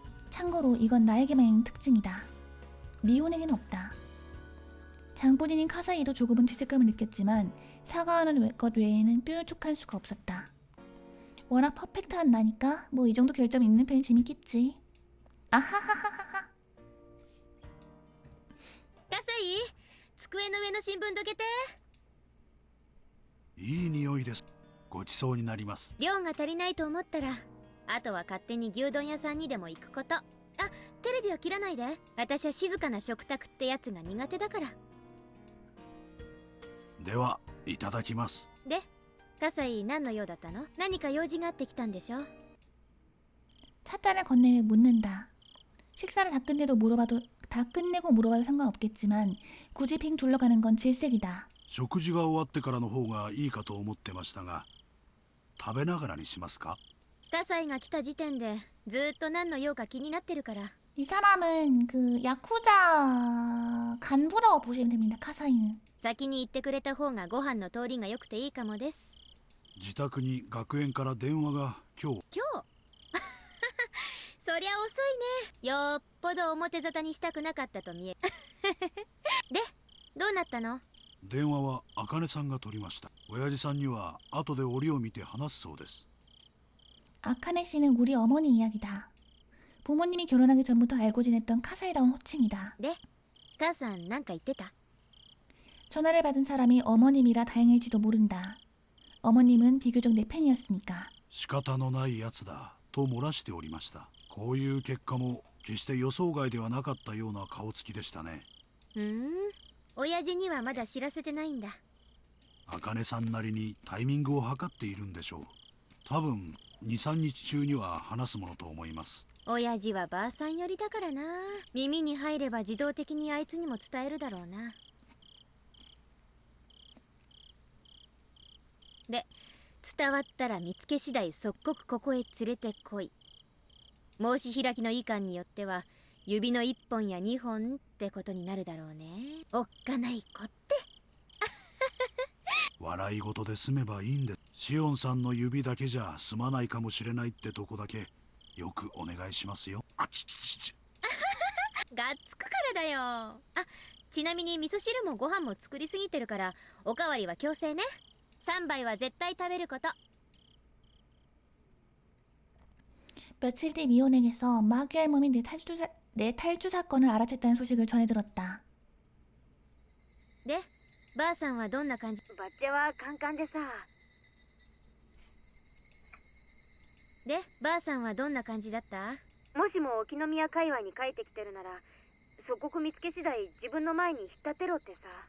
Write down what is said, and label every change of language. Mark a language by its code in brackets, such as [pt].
[ko] 참고로 이건 나에게만 있는 특징이다. 미혼에게는 없다. 장본인인 카사이도 조금은 죄책감을 느꼈지만 사과하는 것 외에는 뾰족한 수가 없었다. 워낙 퍼펙트한 나니까 뭐 이 정도 결점이 있는 편이 재밌겠지. 아하하하하. [ja] 葛西、机の上の新聞どけて。いい匂いです。ごちそうになります。量が足りないと思ったら、あとは勝手に牛丼屋さんにでも行くこと。あ、テレビは切らないで。私は静かな食卓ってやつが苦手だから。ではいただきます。で、葛西何の用だったの？何か用事があってきたんでしょ？ [ko] 사자를 건네며 묻는다. 식사를 다 끝내고 물어봐도 상관없겠지만 굳이 빙 둘러가는 건 질색이다. [ja] 食事が終わってからの方がいいかと思ってましたが、食べながらにしますか？葛西が来た時点でずーっと何の用か気になってるから。 [ko] 이 사람은 그 야쿠자 간부라고 보시면 됩니다. 카사이는. [ja] 先に行ってくれた方がご飯の通りが良くていいかもです。自宅に学園から電話が今日。今日そりゃ遅いね。よっぽど表沙汰にしたくなかったと見えで、どうなったの？電話は茜さんが取りました。親父さんには後で折を見て話すそうです。 [ko] 아카네 씨는 우리 어머니 이야기다. 부모님이 결혼하기 전부터 알고 지냈던 카사이다운 호칭이다. [ja] で、母さんなんか言ってた？ [ko] 전화를 받은 사람이 어머님이라 다행일지도 모른다. 어머님은 비교적 내 편이었으니까. [ja] 仕方のないやつだと漏らしておりました。こういう結果も決して予想外ではなかったような顔つきでしたね。親父にはまだ知らせてないんだ。茜さんなりにタイミングを測っているんでしょう。多分2、3日中には話すものと思います。親父はばあさん寄りだからな。耳に入れば自動的にあいつにも伝えるだろうな。で、伝わったら見つけ次第即刻ここへ連れてこい。申し開きの意見によっては指の1本や2本ってことになるだろうね。おっかない子って。笑い事で済めばいいんで、シオンさんの指だけじゃ済まないかもしれないってとこだけよくお願いしますよ。あちちちち。がっつくからだよ。あ、ちなみに味噌汁もご飯も作りすぎてるからおかわりは強制ね。 3杯は絶対食べること。 [ko] 며칠 뒤 미혼에게서 마귀 할멈이 내 탈주 사건을 알아챘다는 소식을 전해 들었다. [ja] で、ばあさんはどんな感じ？バッチャはカンカンでさ。で、ばあさんはどんな感じだった？もしも沖宮界隈に帰ってきてるなら、即刻見つけ次第自分の前に引っ立てろってさ。